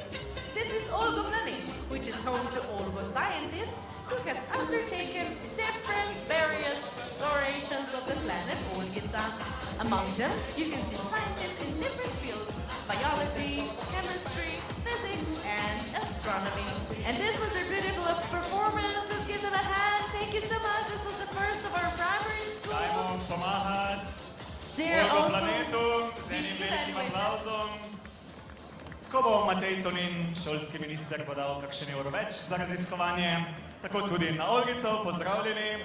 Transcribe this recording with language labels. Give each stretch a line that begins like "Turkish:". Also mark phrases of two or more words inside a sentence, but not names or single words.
English: This is Olgo Planet, which is home to Olgo scientists who have undertaken different various explorations of the planet Olgica. Among them, you can see scientists in different fields: biology, chemistry, physics, and astronomy. And this was their beautiful performance. Let's give them a hand. Thank you so much. This was the first of our primary schools.
Slovenian: Olgo Planetu z enim velikim aplauzom. Ko bo Matej Tonin, šolski minister, podal kakšen evro več za raziskovanje, tako tudi na Olgico, pozdravljeni.